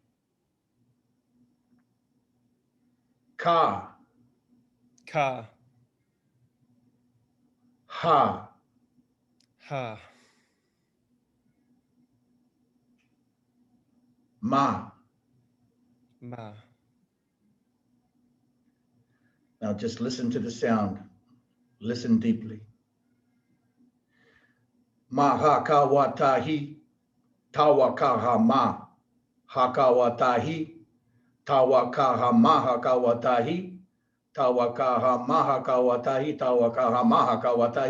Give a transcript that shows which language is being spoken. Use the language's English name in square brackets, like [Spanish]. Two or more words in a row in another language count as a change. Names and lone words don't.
[English] Ka. Ka. Ha. Ha. Ma. Ma. Now just listen to the sound. Listen deeply. Ma ha ka wa ta hi. Tawa ka ha ma. Ha ka wa ta hi. Tawa ka ha ma ha ka wa ta hi. Tawa ka ha ma ha ka wa ta hi. Tawa ka ha ma ha ka wa ta hi.